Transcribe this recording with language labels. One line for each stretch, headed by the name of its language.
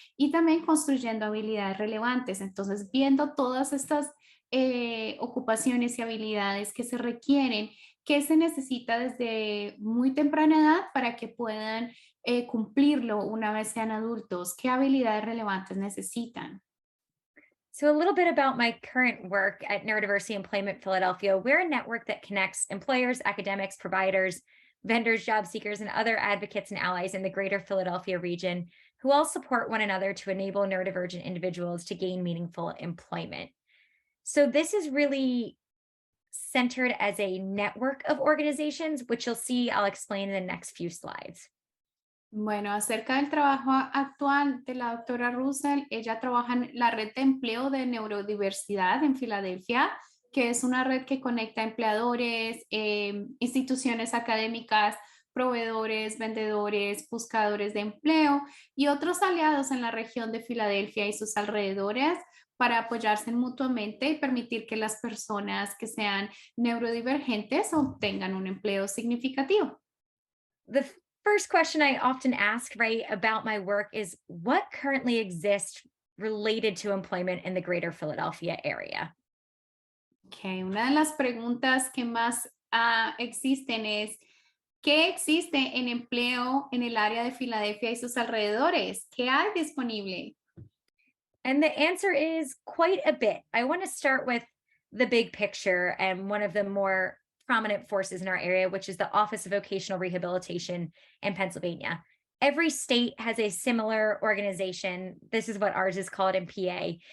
Spanish: Y también construyendo habilidades relevantes. Entonces, viendo todas estas ocupaciones y habilidades que se requieren, qué se necesita desde muy temprana edad para que puedan cumplirlo una vez sean adultos, qué habilidades relevantes necesitan.
English: So, a little bit about my current work at Neurodiversity Employment Philadelphia. We're a network that connects employers, academics, providers, vendors, job seekers, and other advocates and allies in the greater Philadelphia region who all support one another to enable neurodivergent individuals to gain meaningful employment. So, this is really centered as a network of organizations, which you'll see I'll explain in the next few slides.
Spanish: Bueno, acerca del trabajo actual de la doctora Russell, ella trabaja en la red de empleo de neurodiversidad en Filadelfia, que es una red que conecta empleadores, instituciones académicas, proveedores, vendedores, buscadores de empleo y otros aliados en la región de Filadelfia y sus alrededores para apoyarse mutuamente y permitir que las personas que sean neurodivergentes obtengan un empleo significativo.
English: The first question I often ask, right, about my work is what currently exists related to employment in the greater Philadelphia area?
Spanish: Ok, una de las preguntas que más existen es, ¿qué existe en empleo en el área de Filadelfia y sus alrededores? ¿Qué hay disponible?
English: And the answer is quite a bit. I want to start with the big picture and one of the more prominent forces in our area, which is the Office of Vocational Rehabilitation in Pennsylvania. Every state has a similar organization. This is what ours is called in PA.